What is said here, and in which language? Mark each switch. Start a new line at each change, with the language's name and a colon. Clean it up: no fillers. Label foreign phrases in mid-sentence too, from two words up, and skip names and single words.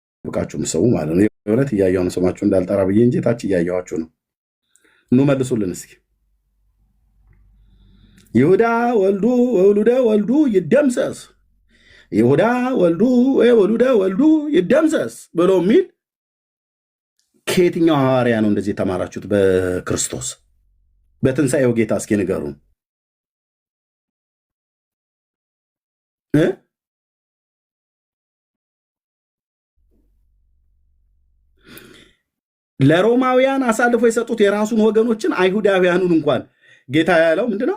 Amharic: ተደብቃችሁ ምሰቡ ማለት ነው። የእውነት እያየሁ ነው፣ ስማችሁ እንዳልጠራ ብዬ እንጂ ታች እያየኋችሁ ነው። ኑ መልሱልን እስኪ።
Geez: ይሁዳ ወልዱ ወውሉደ ወልዱ ይደምሰስ፣ ይሁዳ ወልዱ ወውሉደ ወልዱ ይደምሰስ
Amharic: ብሎ የሚል ከየትኛው ሐዋርያ ነው እንደዚህ የተማራችሁት? በክርስቶስ በትንሣኤው ጌታ እስኪ ንገሩን። ለሮማውያን አሳልፎ የሰጡት የራሱን ወገኖችን አይሁዳውያኑን እንኳን ጌታ ያለው ምንድነው?